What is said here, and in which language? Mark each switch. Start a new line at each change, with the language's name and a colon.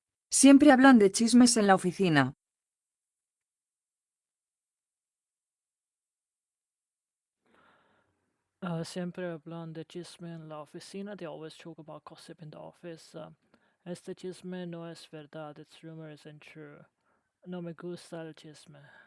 Spanish: Siempre hablan de chismes en la oficina. Siempre hablan de chisme en la oficina.
English: They always talk about gossip in the office.
Spanish: Este chisme no es verdad.
English: It's rumor isn't true.
Spanish: No me gusta el chisme.